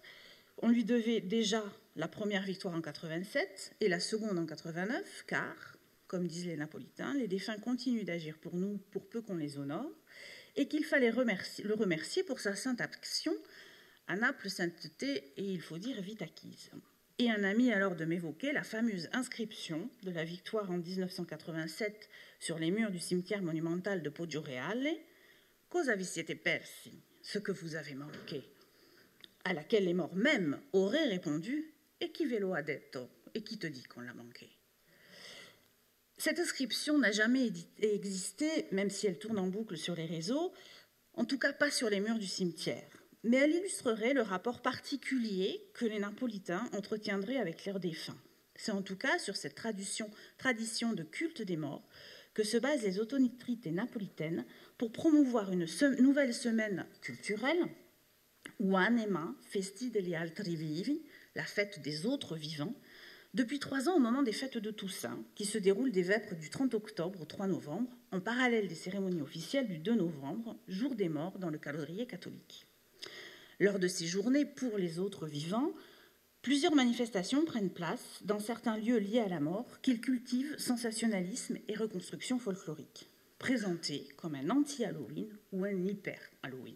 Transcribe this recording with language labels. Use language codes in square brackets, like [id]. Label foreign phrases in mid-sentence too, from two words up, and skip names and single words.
[fr] On lui devait déjà la première victoire en 87 et la seconde en 89, car, comme disent les Napolitains, les défunts continuent d'agir pour nous pour peu qu'on les honore, et qu'il fallait le remercier pour sa sainte action. À Naples, sainteté, et il faut dire vite acquise. Et un ami alors de m'évoquer la fameuse inscription de la victoire en 1987 sur les murs du cimetière monumental de Poggioreale, « [it] Cosa vi siete persi ?» [fr] ce que vous avez manqué, à laquelle les morts même auraient répondu « Et [it] qui ve lo ha detto ?» [fr] et qui te dit qu'on l'a manqué. Cette inscription n'a jamais existé, même si elle tourne en boucle sur les réseaux, en tout cas pas sur les murs du cimetière. Mais elle illustrerait le rapport particulier que les Napolitains entretiendraient avec leurs défunts. C'est en tout cas sur cette tradition de culte des morts que se basent les autorités napolitaines pour promouvoir une nouvelle semaine culturelle, ou Anema, Festi degli altri vivi, la fête des autres vivants, depuis 3 ans au moment des fêtes de Toussaint, qui se déroulent des vêpres du 30 octobre au 3 novembre, en parallèle des cérémonies officielles du 2 novembre, jour des morts dans le calendrier catholique. Lors de ces journées pour les autres vivants, plusieurs manifestations prennent place dans certains lieux liés à la mort qu'ils cultivent sensationnalisme et reconstruction folklorique, présentés comme un anti-Halloween ou un hyper-Halloween.